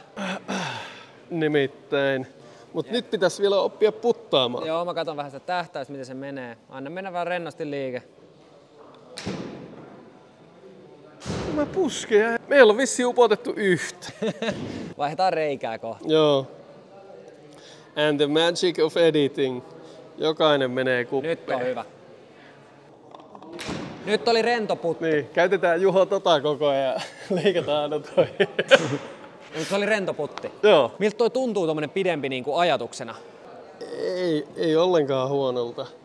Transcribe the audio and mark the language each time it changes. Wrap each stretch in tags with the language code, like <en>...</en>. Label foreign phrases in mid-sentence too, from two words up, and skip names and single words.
<fi>Nimittäin. Mut nyt pitäisi vielä oppia puttaamaan. Joo, mä katson vähän sitä tähtäystä, miten se menee. Anna mennä vaan rennosti liike. Mä pusken. Meillä on vissiin upotettu yhtä. Vaihdetaan reikää kohta. Joo.</fi> <en>And the magic of editing.</en> <fi>Jokainen menee kuppeen. Nyt on hyvä. Nyt oli rento putti. Niin, käytetään Juho tota koko ajan ja leikataan aina toi. Mutta se oli rento putti. Joo. Miltä toi tuntuu tommonen pidempi niinku ajatuksena? Ei ollenkaan huonolta.</fi>